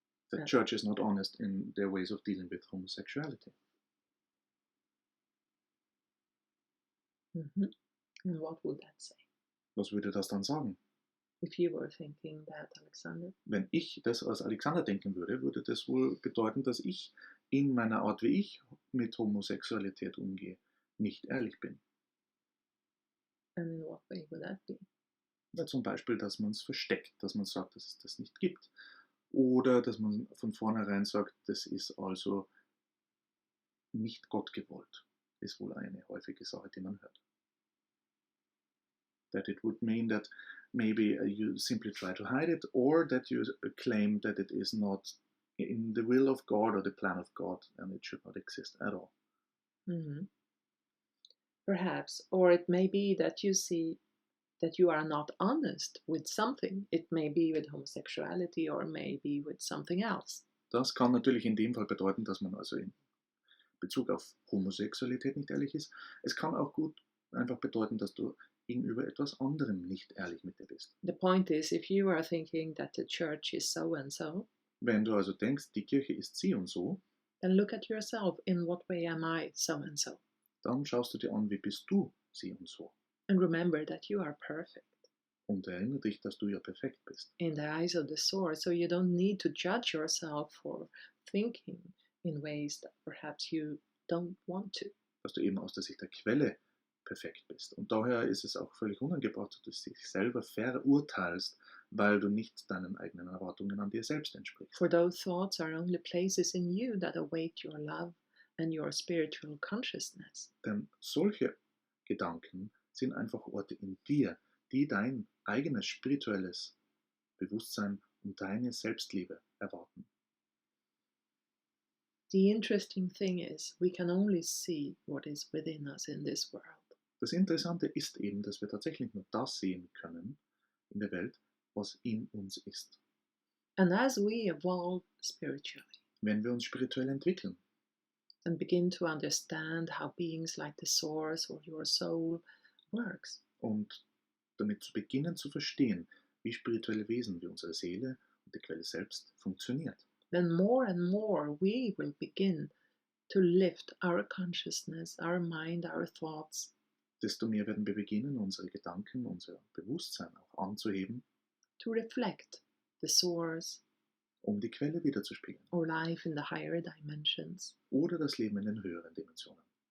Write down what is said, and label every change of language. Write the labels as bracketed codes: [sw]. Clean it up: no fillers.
[en] The [de] Ja. [en] church is not honest in their ways of dealing with homosexuality. And what would that say? [de] Was würde das dann sagen? [en] If you were thinking that, Alexander? [de] Wenn ich das als Alexander denken würde, würde das wohl bedeuten, dass ich in meiner Art, wie ich mit Homosexualität umgehe, nicht ehrlich bin. [en] And in what way would that be? [de] Ja, zum Beispiel, dass man es versteckt, dass man sagt, dass es das nicht gibt. Oder dass man von vornherein sagt, das ist also nicht Gott gewollt. Ist wohl eine häufige Sache, die man hört. [en] That it would mean that maybe you simply try to hide it, or that you claim that it is not in the will of God or the plan of God and it should not exist at all. Perhaps, or it may be that you see that you are not honest with something. It may be with homosexuality or maybe with something else. [de] Das kann natürlich in dem Fall bedeuten, dass man also in Bezug auf Homosexualität nicht ehrlich ist. Es kann auch gut einfach bedeuten, dass du gegenüber etwas anderem nicht ehrlich mit dir bist. [en] The point is, if you are thinking that the church is so and so, [de] Wenn du also denkst, die Kirche ist sie und so, [en] then look at yourself. In what way am I so and so? [de] dann schaust du dir an, wie bist du sie und so. [en] And remember that you are perfect [de] Und erinnere dich, dass du ja perfekt bist. [en] in the eyes of the source, so you don't need to judge yourself for thinking in ways that perhaps you don't want to. [de] Dass du eben aus der Sicht der Quelle perfekt bist. Und daher ist es auch völlig unangebracht, dass du dich selber verurteilst, weil du nicht deinen eigenen Erwartungen an dir selbst entsprichst. [en] For those thoughts are only places in you that await your love and your spiritual consciousness. [de] Denn solche Gedanken sind einfach Orte in dir, die dein eigenes spirituelles Bewusstsein und deine Selbstliebe erwarten. [en] The interesting thing is, we can only see what is within us in this world. [de] Das Interessante ist eben, dass wir tatsächlich nur das sehen können in der Welt, was in uns ist. [en] And as we evolve spiritually [de] Wenn wir uns spirituell entwickeln [en] and begin to understand how beings like the source or your soul works, [de] und damit zu beginnen zu verstehen, wie spirituelle Wesen wie unsere Seele und die Quelle selbst funktioniert, [en] then more and more we will begin to lift our consciousness, our mind, our thoughts, [de] desto mehr werden wir beginnen, unsere Gedanken, unser Bewusstsein auch anzuheben, [en] to reflect the source [de] um die Quelle wiederzuspiegeln [en] or life in the higher dimensions. [de] oder das Leben in den höheren Dimensionen.